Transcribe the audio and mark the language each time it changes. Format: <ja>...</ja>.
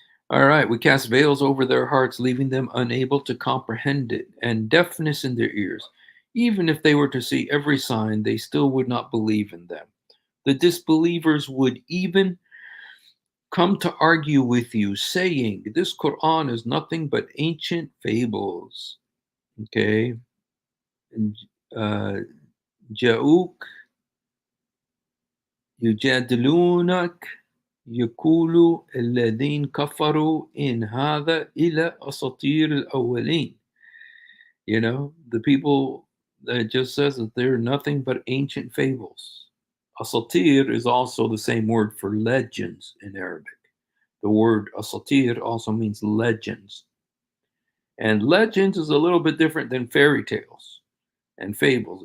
<en>All right, we cast veils over their hearts, leaving them unable to comprehend it, and deafness in their ears. Even if they were to see every sign, they still would not believe in them. The disbelievers would even come to argue with you, saying, this Quran is nothing but ancient fables. Okay?</en> <ar>جاءوك يجادلونك يقول الذين كفروا إن هذا إلا أساطير الأولين.</ar> <en>The people that just says that they're nothing but ancient fables. Asatir is also the same word for legends in Arabic. The word asatir also means legends. And legends is a little bit different than fairy tales and fables.</en>